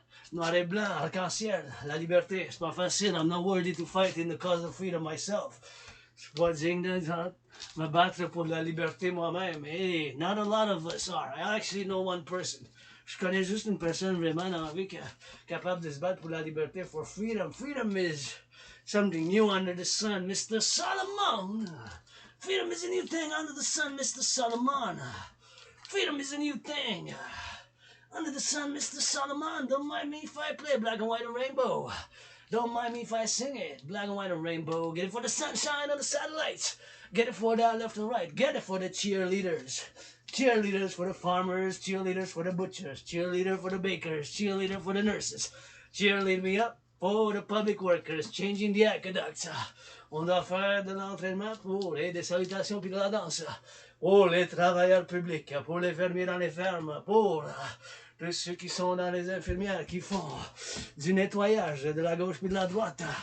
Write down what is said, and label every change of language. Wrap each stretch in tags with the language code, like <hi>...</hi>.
<fr>Noir et blanc, arc-en-ciel, la liberté. C'est pas facile.</fr> <en>I'm not worthy to fight in the cause of freedom myself.</en> <fr>Je suis pas digne de me battre pour la liberté moi-même.</fr> <en>Hey, not a lot of us are. I actually know one person.</en> <fr>Je connais juste une personne vraiment dans la vie qui est capable de se battre pour la liberté,</fr> <en>for freedom. Freedom is something new under the sun, Mr. Solomon. Freedom is a new thing under the sun, Mr. Solomon. Freedom is a new thing. Under the sun, Mr. Solomon. Don't mind me if I play black and white and rainbow. Don't mind me if I sing it. Black and white and rainbow. Get it for the sunshine on the satellites. Get it for the left and right. Get it for the cheerleaders. Cheerleaders for the farmers. Cheerleaders for the butchers. Cheerleader for the bakers. Cheerleader for the nurses. Cheerlead me up for the public workers. Changing the aqueducts.</en> <fr>On doit faire de l'entraînement pour des salutations puis de la danse. Pour les travailleurs publics, pour les fermiers dans les fermes, pour tous ceux qui sont dans les infirmières qui font du nettoyage de la gauche puis de la droite.</fr>